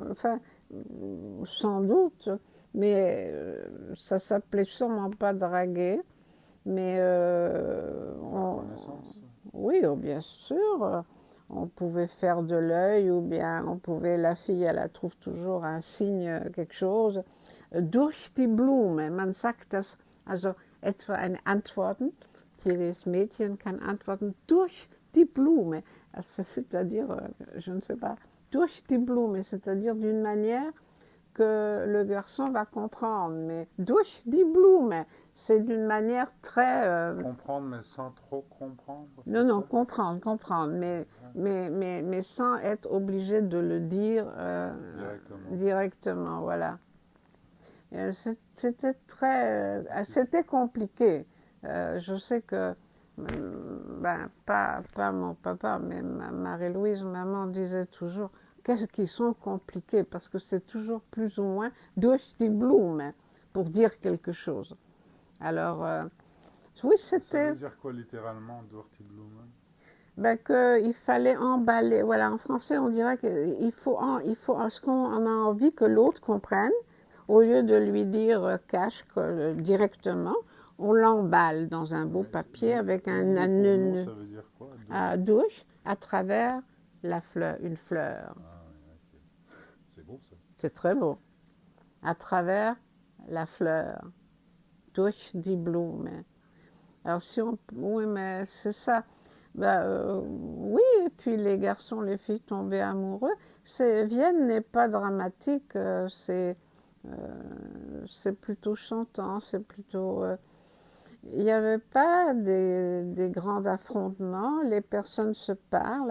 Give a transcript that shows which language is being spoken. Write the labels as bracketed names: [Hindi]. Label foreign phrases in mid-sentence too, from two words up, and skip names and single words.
[French] Enfin, sans doute, mais ça s'appelait sûrement pas draguer. Mais Faire connaissance? oui, bien sûr, on pouvait faire de l'œil ou bien on pouvait, la fille, elle trouve toujours un signe, quelque chose. [German] Durch die Blume, man sagt das, also etwa ein Antworten, jedes Mädchen kann antworten durch die Blume, [French] c'est-à-dire, je ne sais pas, [German] durch die Blume, [French] c'est-à-dire d'une manière que le garçon va comprendre, mais [German] durch die Blume, [French] c'est d'une manière très... Comprendre, mais sans trop comprendre, non, c'est non, ça? comprendre, mais sans être obligé de le dire Directement. directement, voilà. C'était c'était compliqué. Je sais que, ben, pas mon papa, mais Marie-Louise, maman disait toujours, qu'est-ce qu'ils sont compliqués, parce que c'est toujours plus ou moins [German] durch die Blume [French] pour dire quelque chose. Alors, oui, Ça c'était veut dire quoi littéralement, Durtiblumen? ben, qu'il fallait emballer. Voilà, en français, on dirait qu'il faut, ce qu'on a envie que l'autre comprenne, au lieu de lui dire cash directement, on l'emballe dans un beau Oui, papier avec mot, ça veut dire quoi? douche à travers la fleur, une fleur. Ah oui, ok. C'est beau ça. C'est très beau. À travers la fleur. [German] Durch die Blume. [French] Alors si on... Oui, mais c'est ça. Ben, oui, et puis les garçons, les filles tombaient amoureux. Vienne n'est pas dramatique, c'est plutôt chantant, c'est plutôt... il n'y avait pas des grands affrontements, les personnes se parlent.